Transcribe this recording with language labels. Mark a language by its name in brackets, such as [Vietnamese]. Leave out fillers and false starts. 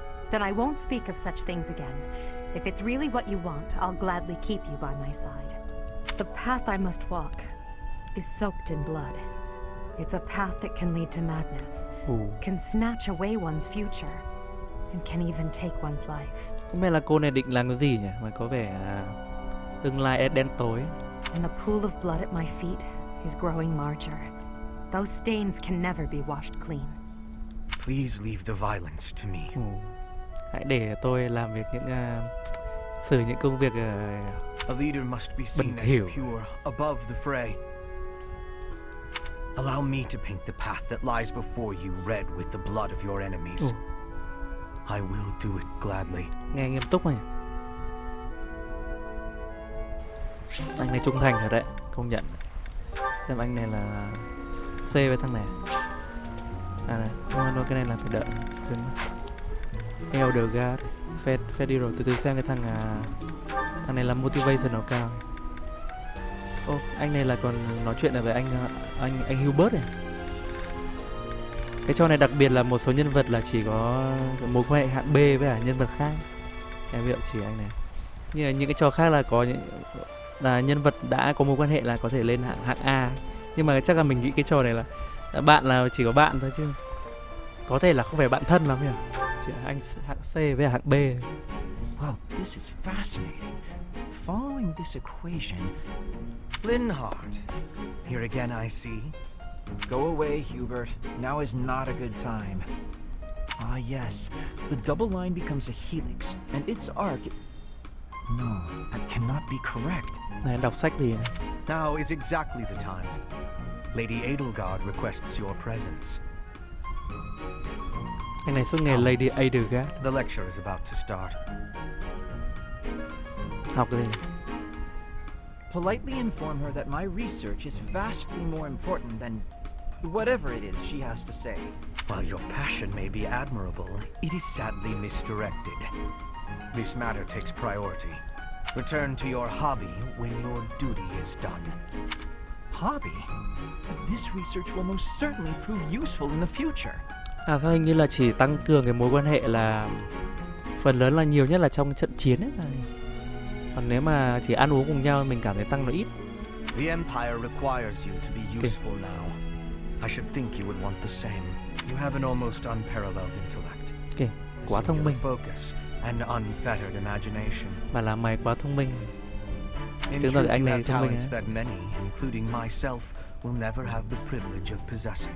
[English] Then I won't speak of such things again. If it's really what you want, I'll gladly keep you by my side. The path I must walk is soaked in blood. It's a path that can lead to madness, can snatch away one's future, and can even take one's life. [Vietnamese] Không biết là cô này định làm cái gì nhỉ? Mà có vẻ tương lai đen tối. [English] And the pool of blood at my feet is growing larger. Those stains can never be washed clean. Please leave the violence to me. [Vietnamese] Hãy để tôi làm việc xử những công việc [English] A leader must be seen as pure, above the fray. Allow me to paint the path that lies before you red with the blood of your enemies. I will do it gladly. [Vietnamese] Nghe nghiêm túc này. Anh này trung thành thật đấy, công nhận. Xem anh này là C với thằng này. À này, không, cái này là phải đợi. Edelgard, Fed đi rồi, từ từ xem cái thằng này là motivation nó cao. Anh này là còn nói chuyện là với anh Humbert này. Cái trò này đặc biệt là một số nhân vật là chỉ có mối quan hệ hạng B với cả nhân vật khác. Em ví dụ chỉ anh này. Như là những cái trò khác là có những là nhân vật đã có mối quan hệ là có thể lên hạng A. Nhưng mà chắc là mình nghĩ cái trò này là bạn là chỉ có bạn thôi chứ có thể là không phải bạn thân lắm nhỉ. Chỉ anh hạng C với hạng B. [English] Well, this is fascinating. Following solving this equation. Linhardt. Here again, I see. Go away, Humbert. Now is not a good time. Ah, yes. The double line becomes a helix, and its arc... No, that cannot be correct. [Vietnamese] Này, đọc sách gì này? [English] Now is exactly the time. Lady Edelgard requests your presence. [Vietnamese] Anh này suốt ngày Lady Edelgard. [English] The lecture is about to start. [Vietnamese] Học cái gì? [English] Politely inform her that my research is vastly more important than whatever it is she has to say. While your passion may be admirable, it is sadly misdirected. This matter takes priority. Return to your hobby when your duty is done. Hobby? But this research will most certainly prove useful in the future. [Vietnamese] À thôi, hình như là chỉ tăng cường cái mối quan hệ là phần lớn là nhiều nhất là trong trận chiến ấy. Còn nếu mà chỉ ăn uống cùng nhau mình cảm thấy tăng nó ít. [English] The Empire requires you to be useful now. I should think you would want the same. You have an almost unparalleled intellect. [Vietnamese] Okay, quá thông minh. [English] Focus and unfettered imagination. [Vietnamese] Mà là mày quá thông minh. [English] In truth, you have talents that many, including myself, will never have the privilege of possessing.